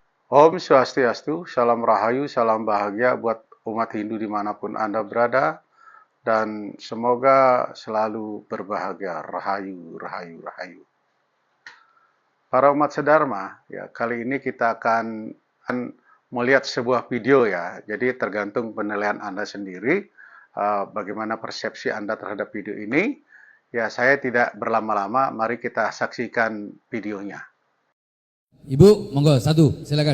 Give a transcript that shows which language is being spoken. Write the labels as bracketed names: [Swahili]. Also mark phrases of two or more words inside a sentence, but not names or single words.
[Indonesian] Om Swastiastu, salam rahayu, salam bahagia buat umat Hindu dimanapun Anda berada, dan semoga selalu berbahagia, rahayu, rahayu, rahayu. Para umat sedharma, ya kali ini kita akan melihat sebuah video ya, jadi tergantung penilaian Anda sendiri, bagaimana persepsi Anda terhadap video ini. Ya saya tidak berlama-lama, mari kita saksikan videonya. Ibu, monggo satu, silakan.